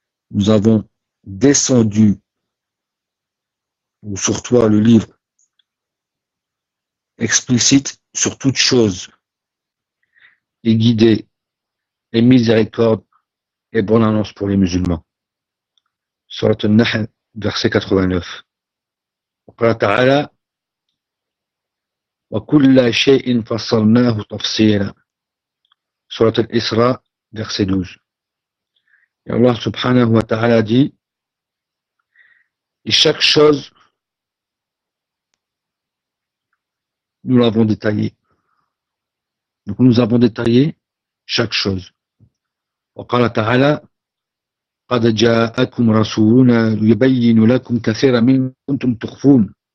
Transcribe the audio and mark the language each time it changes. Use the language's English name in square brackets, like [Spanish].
[French] nous avons descendu ou sur toi le livre explicite sur toute chose et guidé et miséricorde et bonne annonce pour les musulmans. Sourate An-Nahl, verset 89. [Arabic] وقال تعالى وكل شيء فصلناه تفصيلا سورة الإسراء [French] verset 12. Et Allah subhanahu wa ta'ala dit et chaque chose nous l'avons détaillée. Donc nous avons détaillé chaque chose. [Arabic] وقال تعالى قد جاءكم رسولنا يبين لكم كثيرا مما كنتم تخفون.